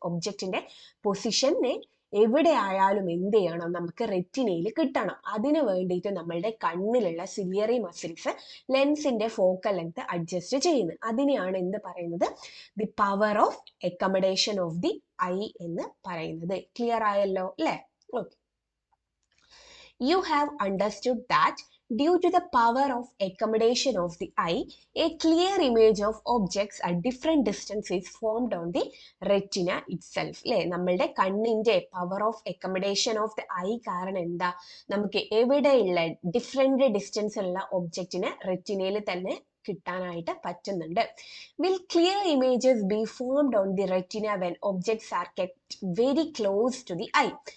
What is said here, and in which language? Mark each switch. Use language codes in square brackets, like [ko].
[ml] ഒബ്ജക്റ്റിന്റെ പൊസിഷനെ എവിടെ ആയാലും എന്ത് ചെയ്യണം, നമുക്ക് റെറ്റിനയിൽ കിട്ടണം. അതിനു വേണ്ടിയിട്ട് നമ്മളുടെ കണ്ണിലുള്ള സിലിയറി മസിൽസ് ലെൻസിന്റെ ഫോക്കൽ ലെങ്ത് അഡ്ജസ്റ്റ് ചെയ്യുന്നു. അതിനെയാണ് എന്ത് പറയുന്നത്, the power of accommodation of the I എന്ന് പറയുന്നത്. ക്ലിയർ ആയല്ലോ അല്ലേ? Okay. [en] You have understood that due to the power of accommodation of the eye, a clear image of objects at different distance is formed on the retina itself. [ml] അല്ലേ, നമ്മളുടെ കണ്ണിന്റെ power of accommodation of the I കാരണം എന്താ, നമുക്ക് എവിടെയുള്ള different distance ഉള്ള ഒബ്ജക്റ്റിനെ റെറ്റിനയിൽ തന്നെ കിട്ടാനായിട്ട് പറ്റുന്നുണ്ട്. [en] Will clear images be formed on the retina when objects are kept very close to the eye.